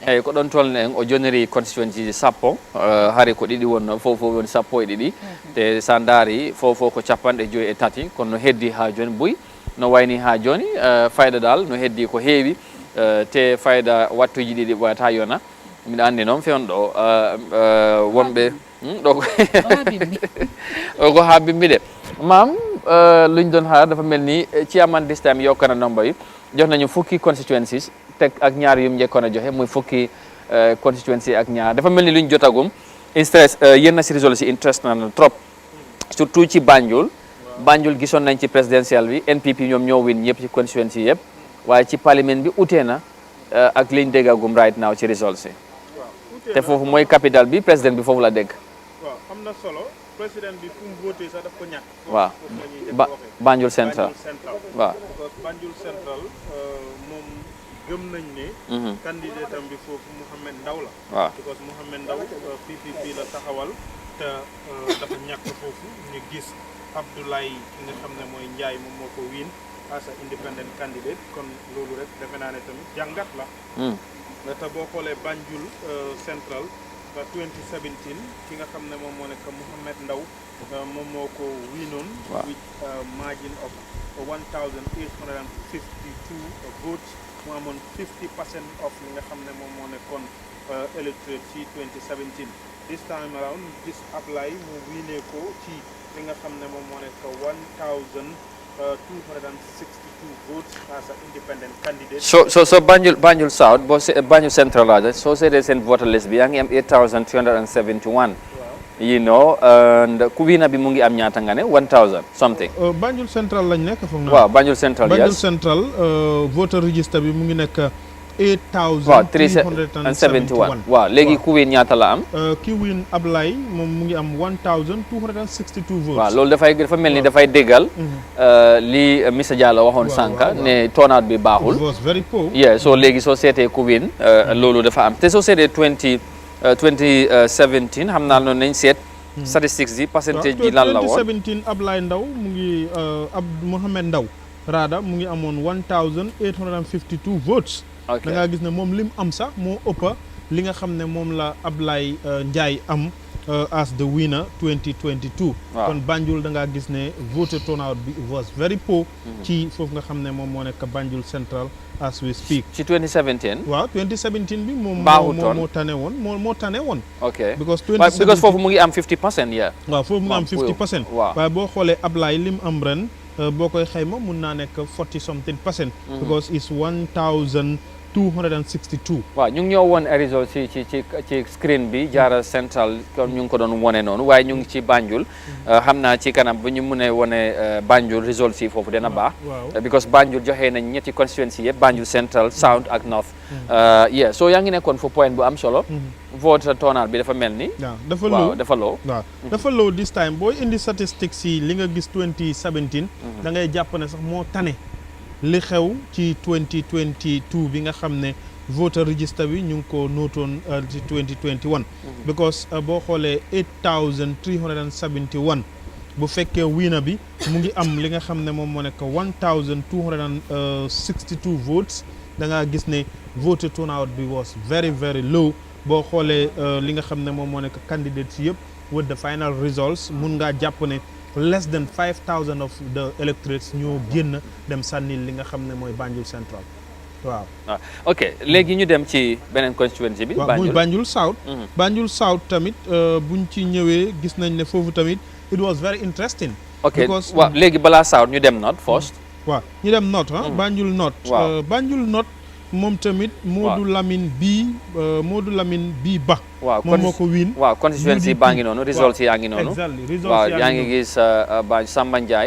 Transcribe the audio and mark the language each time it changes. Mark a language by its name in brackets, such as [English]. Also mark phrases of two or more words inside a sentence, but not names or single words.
[Fula] eyyi ko ɗon tolni en o joniri constituency ji sappo haare ko ɗiɗi wonno fof woni sappo e ɗiɗi te sa daari fof ko 53 kono no heddi ha joni boyi no wayni ha joni fayda dal no heddi ko heewi te fayda wattuji ɗiɗi ɓoyata yona miɗa andi noon fewno ɗo wonɓe ɗo [Wolof] ko ha bimbi de mam luñ doon xaar dafa mel ni chairman [English] this time [Wolof] yokkana nomba yi jox nañu fukki constituencies teg ak ñaar yum njëkkoon a joxe muy fukki constituency ak ñaar dafa mel ni luñ jotagum interest yenn si résolve si interest na trop surtout ci Banjul gisoon nañ ci présidentiel bi NPP ñoom ñoo win ñëpp ci constituency yëpp waaye ci parlement bi utee na ak liñ déggagum [English] right now [Wolof] ci résolve si te foofu mooy capital bi président bi foofu la dégg waaw am na solo président bi fu mu voté sax daf ko ñàkk waaw Banjul Central waaw Banjul Central moom gëm nañ ne candidat am bi foofu Mouhamed Ndaw la waaw because Mouhamed Ndaw PPP la taxawal te dafa ñàkk foofu ñu gis Abdoulaye ki nga xam ne mooy Ndiaye moom moo ko win [English] as a independent candidate [Wolof] kon loolu rek defe naa ne tamit jàngat la te boo xoolee Banjul Central 2017 ki nga xam ne moom moo nekk Mouhamed Ndaw moom moo ko winoon [English] with margin of [Wolof] 1,852 votes mu amoon 50% of li nga xam ne moom moo nekkoon electorate ci 2017 this time around gis Ablaye mu winee ko ci li nga xam ne moom moo nekk 1,262 votes [English] as an independent candidate. So Banjul South, Banjul Central rather, so say they send voter list bi [Wolof] yaa ngi am [English] 8,371. You know, and [Wolof] Kuwina bi mu ngi am ñaata nga ne 1,000 something. Banjul Central lañ nekk foog naa. waaw Banjul Central yes. Banjul Central [English] voter register [Wolof] bi mu ngi nekk 8,371. waaw léegi Kuwin ñaata la am. Kuwin Ablaye moom mu ngi am 1,262 votes. waaw loolu dafa mel ni dafay déggal li Mr Diallo waxoon sànq ne turnout bi baaxul. [English] It was very poor. [Wolof] yeah so léegi soo seetee Kuwin loolu dafa am te soo seetee 2017 xam naa noonu nañ seet. statistics yi percentage bi lan la woon 2017 Ablaye Ndaw mu ngi Mohamed Ndaw Rada mu ngi amoon 1,852 votes. da ngaa gis ne moom lim am sax moo ëppa li nga xam ne moom la Ablaye Ndiaye am [English] as the winner [Wolof] 2022. kon Banjul da ngaa gis ne voter turnout bi [English] was very poor. [Wolof] ci foofu nga xam ne moom moo nekk Banjul Central [English] as we speak. [Wolof] ci 2017. waaw 2017 bi moom moo tane woon moo tane woon. ok because foofu mu ngi am 50% yeah. waaw foofu mu ngi am 50%. waaye boo xoolee Ablaye lim am ren boo koy xayma mun naa nekk 40 [English] something percent. because it's 1,262. [Wolof] waaw ñu ngi ñoo woon result ci screen bi jaara central kon ñu ngi ko doon wone noonu waaye ñu ngi ci Banjul xam naa ci kanam bu ñu mënee wone Banjul result si foofu dina baax because Banjul joxe nañ ñetti constituency yëpp Banjul Central South ak North yeah so yaa ngi nekkoon fu point bu am solo [English] vote turnout [Wolof] bi dafa mel ni dafa low [English] this time [Wolof] booy indi statistics yi li nga gis 2017 da ngay jàpp ne sax moo tane li xew ci 2022 bi nga xam ne [English] voter register [Wolof] bi ñu ngi ko nootoon ci 2021 because boo xoolee 8,371 bu fekkee winner bi mu ngi am li nga xam ne moom moo nekk 1,262 votes da ngaa gis ne voter turnout bi [English] was very very low [Wolof] boo xoolee li nga xam ne moom moo nekk candidates yëpp [English] with the final results [Wolof] mun ngaa jàpp ne [English] less than 5,000 of the electorates [Wolof] ñoo génn dem sànni li nga xam ne mooy Banjul Central waaw. ok léegi ñu dem ci beneen constituency bi. waaw muy Banjul South. Banjul South tamit buñ ci ñëwee gis nañ ne foofu tamit [English] it was very interesting. [Wolof] ok waaw léegi balaa South ñu dem North first. waaw ñu dem North Banjul North. Banjul North moom tamit. Modou Lamine bii Ba. moom moo ko win. waaw constituency baa ngi noonu results yaa ngi noonu. waaw yaa ngi gis Samba Ndiaye.